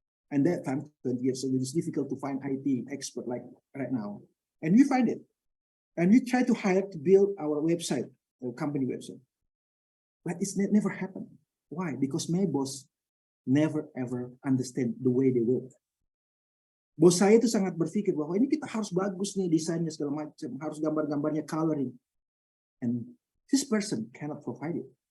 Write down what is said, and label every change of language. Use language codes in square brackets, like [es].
[en] And that time, 20 years ago, it's difficult to find IT expert like right now. And we find it. And we try to hire to build our website, our company website. But it's never happened. Why? Because my boss never ever understand the way they work. [id] Bos saya itu sangat berpikir bahwa ini kita harus bagus nih desainnya segala macam, harus gambar-gambarnya coloring. [en] And this person cannot provide it.